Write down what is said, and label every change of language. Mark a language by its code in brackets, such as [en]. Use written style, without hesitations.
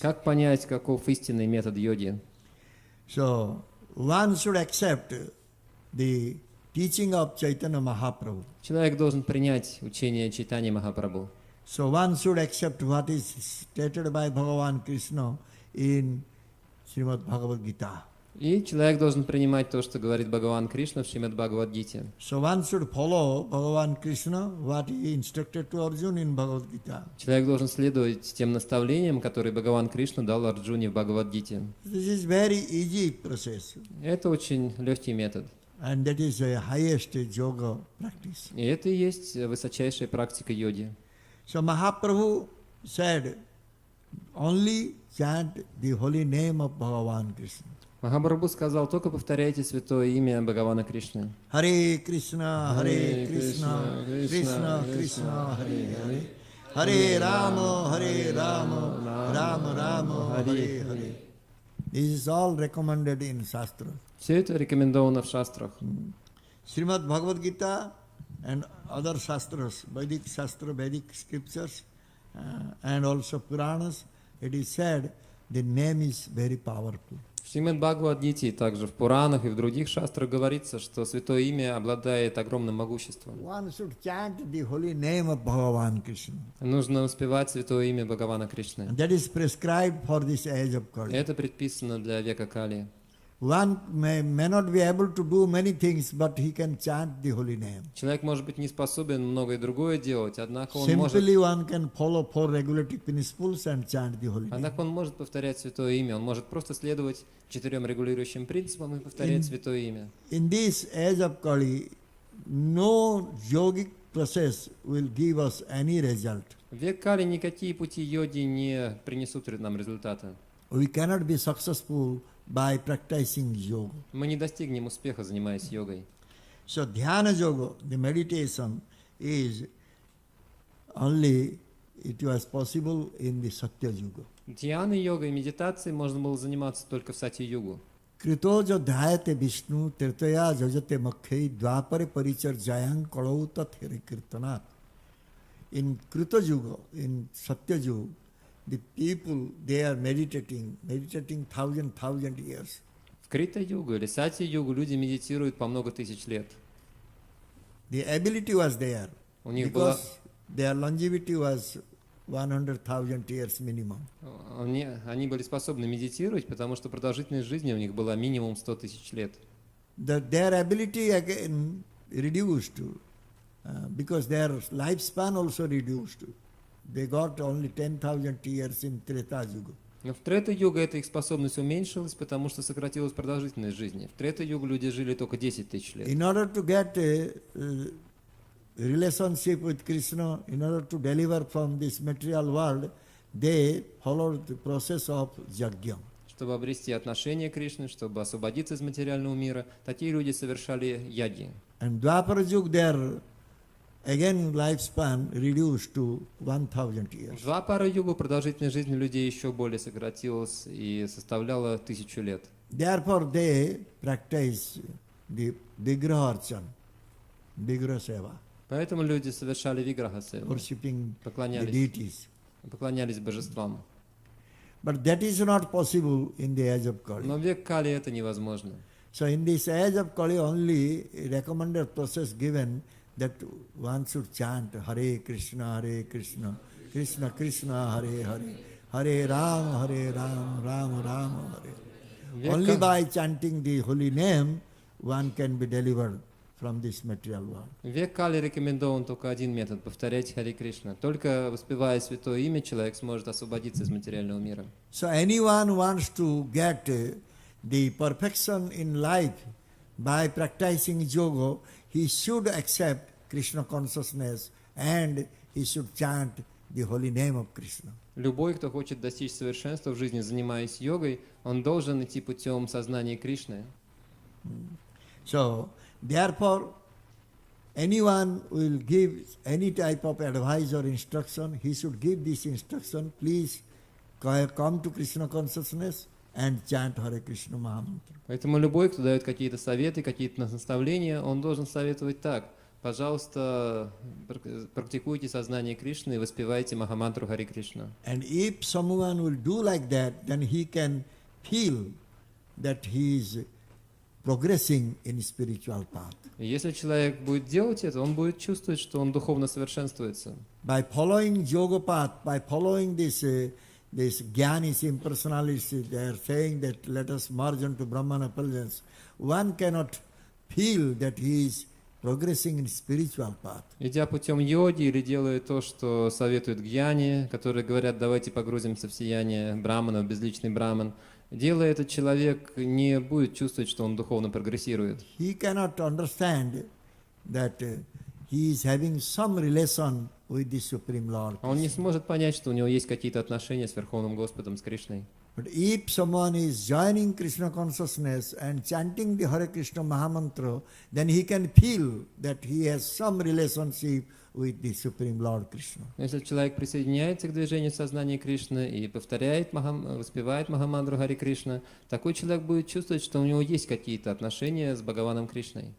[ru] Как понять, каков истинный метод йоги? [en] So one should accept the teaching of Chaitanya Mahaprabhu. [ru] Человек должен принять учение Чайтаньи Махапрабху. [en] So one should accept what is stated by Bhagavan Krishna in Srimad Bhagavad Gita. [ru] И человек должен принимать то, что говорит Бхагаван Кришна в Шримад Бхагавад-гите. [en] So one should follow Bhagavan Krishna, what he instructed to Arjuna in Bhagavad Gita. [ru] Человек должен следовать тем наставлениям, которые Бхагаван Кришна дал Арджуне в Бхагавад-гите. [en] This is very easy process. [ru] Это очень легкий метод. [en] And that is the highest yoga practice. [ru] И это и есть высочайшая практика йоги. [en] So Mahaprabhu said, only chant the holy name of Bhagavan Krishna. [ru] Махапрабху сказал: только повторяйте святое имя Бхагавана Кришны. [sa] Hare Krishna, Hare Krishna, Krishna Krishna, Hare Hare. Hare Rama, Rama Rama, Hare Hare. [en] This is all recommended in Shastra. [ru] Все это рекомендовано в шастрах. [en] Srimad Bhagavad Gita and other Shastras, Vedic Shastra, Vedic scriptures, and also Puranas, it is said the name is very powerful. [ru] В Шримад Бхагавад-гите и также в Пуранах и в других шастрах говорится, что святое имя обладает огромным могуществом. [en] One should chant the holy name of Bhagavan Krishna. [ru] Нужно успевать святое имя Бхагавана Кришны. [en] And that is prescribed for this age of Kali. [ru] Это предписано для века Кали. [en] One may not be able to do many things, but he can chant the holy name. [ru] Человек может быть не способен многое другое делать, однако он может [en] One can follow 4 regulative principles and chant the holy name. [ru] повторять святое имя, он может просто следовать 4 регулирующим принципам и повторять святое имя. [en] In this age of Kali, no yogic process will give us any result. [ru] В век Кали никакие пути йоги не принесут нам результата. [en] We cannot be successful by practicing yoga. [ru] Мы не достигнем успеха, занимаясь йогой. [en] So dhyana yoga, the meditation, is only it was possible in the Satya Yuga. [ru] Дhyаной, йогой и медитацией можно было заниматься только в Сатья-югу. [sa] Kritoja dhyayate Vishnu tirtaya jajate makhai dvapare paricharjayang kalautat here kirtanat. [en] In Krita Yuga, in Satya Yuga, the people, they are meditating 1,000 years. [ru] В Крита-югу или сати-югу люди медитируют по много тысяч лет. [en] The ability was there [ru] У них была, [en] because their longevity was 100,000 years minimum. [ru] они были способны медитировать, потому что продолжительность жизни у них была минимум 100 тысяч лет. [en] Their ability again reduced because their lifespan also reduced. They got only 10,000 years in Treta Yuga. [ru] Но в Трета-юга эта их способность уменьшилась, потому что сократилась продолжительность жизни. В Трета-югу люди жили только 10 тысяч лет. [en] In order to get a relationship with Krishna, in order to deliver from this material world, they followed the process of yajna. [ru] Чтобы обрести отношение к Кришне, чтобы освободиться из материального мира, такие люди совершали яги. [en] And Dwapara Yuga, their again lifespan reduced to 1,000 years. [ru] В Двапара-югу продолжительность жизни людей еще более сократилась и составляла 1000 лет. [en] Therefore, they practice the Vigraharchan, Vigraha Seva, [ru] Поэтому люди совершали виграха-севу, [en] worshipping the [ru] поклонялись божествам. [en] But that is not possible in the age of Kali. [ru] Но в век Кали это невозможно. [en] So in this age of Kali, only a recommended process given that one should chant [sa] Hare Krishna, Krishna Krishna, Hare Hare, Hare Ram, Ram Ram, Hare. [en] Only by chanting the holy name, one can be delivered from this material world. [ru] В век Кали рекомендован только один метод — повторять Харе Кришна. Только воспевая святое имя, человек сможет освободиться из материального мира. [en] So anyone wants to get the perfection in life by practicing yoga, he should accept Krishna consciousness and he should chant the holy name of Krishna. [ru] Любой, кто хочет достичь совершенства в жизни, занимаясь йогой, он должен идти путем сознания Кришны. [en] So, therefore, anyone will give any type of advice or instruction, he should give this instruction, please come to Krishna consciousness and chant Hare Krishna Mahamantra. [ru] Поэтому любой, кто дает какие-то советы, какие-то наставления, он должен советовать так: пожалуйста, практикуйте сознание Кришны и воспевайте Махамантру Харе Кришна. [en] And if someone will do like that, then he can feel that he is progressing in spiritual path. [ru] И если человек будет делать это, он будет чувствовать, что он духовно совершенствуется. [en] By following yoga path, by following this Gyanis, impersonalists, they are saying that let us merge into Brahman effulgence, one cannot feel that he is progressing in spiritual path. [ru] Идя путем йоги или делая то, что советуют гьяни, которые говорят, давайте погрузимся в сияние Брамана, в безличный Браман, делая этот человек не будет чувствовать, что он духовно прогрессирует. [en] He cannot understand that he is having some relation with the Supreme Lord. [ru] Он не сможет понять, что у него есть какие-то отношения с Верховным Господом, с Кришной. [en] But if someone is joining Krishna consciousness and chanting the Hare Krishna Mahamantra, then he can feel that he has some relationship with the Supreme Lord Krishna. [ru] Если человек присоединяется к движению сознания Кришны и повторяет, воспевает Махамантру Харе Кришна, такой человек будет чувствовать, что у него есть какие-то отношения с Бхагаваном Кришной.